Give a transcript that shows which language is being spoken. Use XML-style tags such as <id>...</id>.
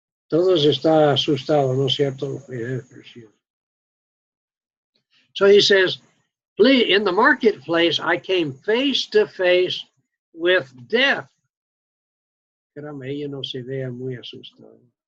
<es>Todos está asustado, ¿no es cierto?</es> <en>So he says, please, in the marketplace, I came face to face with death.</en> <es>Caramba, ella no se vea muy asustado.</es>